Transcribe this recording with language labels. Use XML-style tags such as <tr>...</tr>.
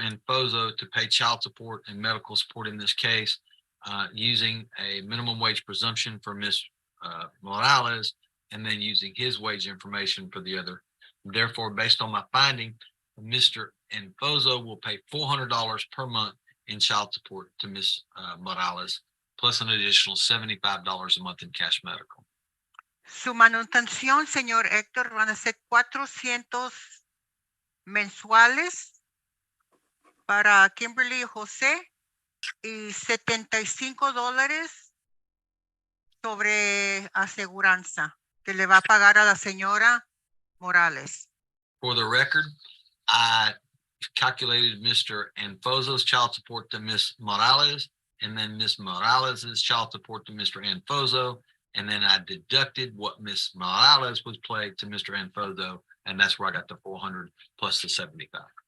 <en>Enfozo to pay child support and medical support in this case, using a minimum wage presumption for Ms. Morales, and then using his wage information for the other. Therefore, based on my finding, Mr. Enfozo will pay $400 per month in child support to Ms. Morales, plus an additional $75 a month in cash medical.</en> <es>Su manutención, señor Héctor, van a ser 400 mensuales para Kimberly y José y $75 sobre aseguranza que le va a pagar a la señora Morales.</es> <en>For the record, I calculated Mr. Enfozo's child support to Ms. Morales, and then Ms. Morales's child support to Mr. Enfozo, and then I deducted what Ms. Morales was paid to Mr. Enfozo, and that's where I got the 400 plus the 75.</en>